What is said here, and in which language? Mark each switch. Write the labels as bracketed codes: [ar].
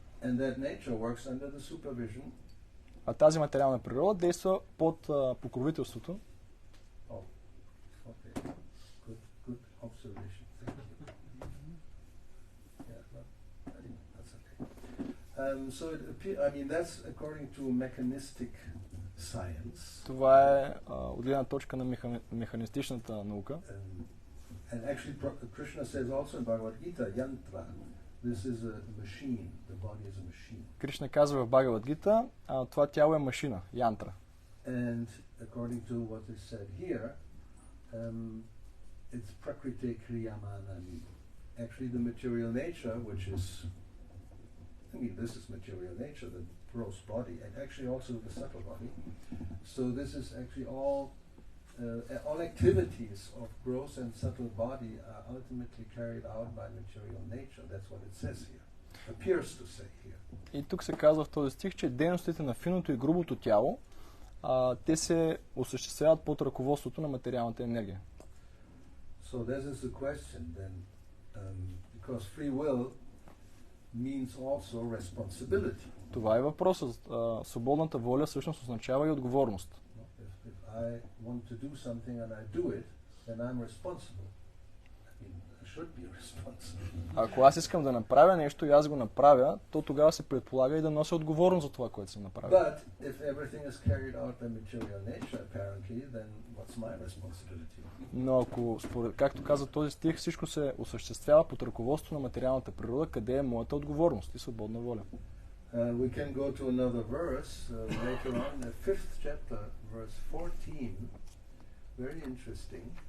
[en] And that nature works under the supervision. [bg] А тази материална природа действа под покровителството. [en] Oh, okay. Good observation. Thank you. Yeah, I think that's okay. So that's according to mechanistic science. [bg] Това е от гледна точка на механистичната наука. [en] And actually Krishna says also in Bhagavad Gita, yantra, this is a machine, the body is a machine. [bg] Кришна казва в Бхагавад Гита, това тяло е машина, янтра. [en] And according to what is said here, it's prakriti kriyamanani. Actually the material nature, which is, this is material nature, the gross body, and actually also the subtle body. So this is actually all activities of gross and subtle body are ultimately carried out by material nature. That's what it says here. Appears to say here. [bg] И тук се казва в този стих, че дейностите на финото и грубото тяло, те се осъществяват под ръководството на материалната енергия. [en] So this is the question then, because free will means also responsibility. [bg] Това е въпросът. Свободната воля всъщност означава и отговорност. [en] If I want to do something and I do it, then I'm responsible. I should be responsible. [bg] Ако аз искам да направя нещо и аз го направя, то тогава се предполага и да нося отговорност за това, което съм направил. [en] But if everything is carried out by material nature, apparently, then what's my responsibility? [bg] Но ако, както каза този стих, всичко се осъществява под ръководство на материалната природа, къде е моята отговорност и свободна воля? [en] We can go to another verse later on, the 5th chapter, verse 14. Very interesting.